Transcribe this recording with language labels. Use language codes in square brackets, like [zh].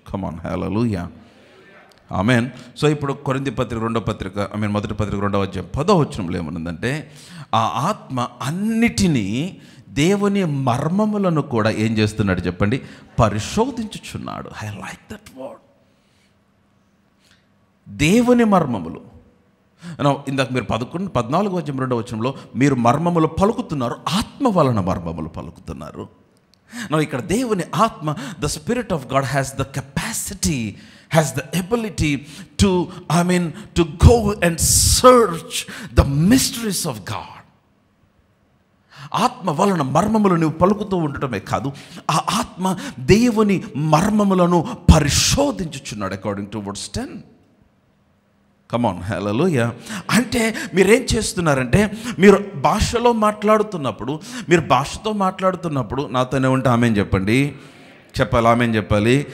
[te] Come on, hallelujah, amen. So ఇప్పుడు కొరింథీ పత్రిక 2వ పత్రిక, మొదటి పత్రిక 2వ అధ్యాయం 10వ వచనంలో ఏమనుందంటే, ఆ ఆత్మ అన్నిటినీ, దేవుని మర్మములను కూడా ఏం చేస్తున్నాడు చెప్పండి? పరిశోధించుచున్నాడు. [en] I like that word, [te] దేవుని మర్మములు. ఇందాక మీరు 14వ అధ్యాయం 2వ వచనంలో మీరు మర్మములు పలుకుతున్నారు, ఆత్మ వలన మర్మములు పలుకుతున్నారు. ఇక్కడ దేవుని ఆత్మ, [en] The spirit of God has the capacity, has the ability to go and search the mysteries of God. [te] ఆత్మ వలన మర్మములు నువ్వు పలుకుతూ ఉండటమే కాదు, ఆ ఆత్మ దేవుని మర్మములను పరిశోధించుచున్నాడు. [en] According to verse 10. [te] Come on, హల్లెలూయా. అంటే మీరేం చేస్తున్నారంటే, మీరు భాషలో మాట్లాడుతున్నప్పుడు, మీరు భాషతో మాట్లాడుతున్నప్పుడు, నాతోనే ఉంటే ఆమెన్ చెప్పండి, చెప్పాలి, ఆమెన్ చెప్పాలి.